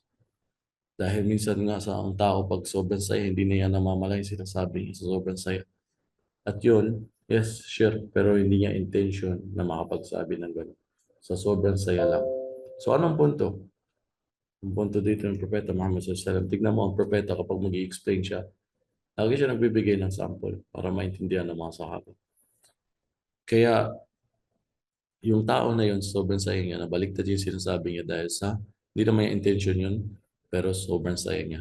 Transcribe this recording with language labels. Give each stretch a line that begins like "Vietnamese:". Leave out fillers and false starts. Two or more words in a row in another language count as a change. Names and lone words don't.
Filipino: Dahil minsan nga sa ang tao pag sobrang saya, hindi niya namamalay sinasabi niya sa sobrang saya. At yun,
English: yes, sure,
Filipino: pero hindi niya intention na makapagsabi ng gano'n. Sa sobrang saya lang. So anong punto? Ang punto dito ng Propeta Muhammad
Arabic: صلى الله عليه وسلم,
Filipino: tignan mo ang propeta kapag mag explain siya, lagi siya nagbibigay ng sample para maintindihan ng mga sahaba. Kaya yung tao na yun, sobrang saya niya, nabaliktad yung sinasabi niya dahil sa, hindi naman yung intention yun, pero sobrang saya niya.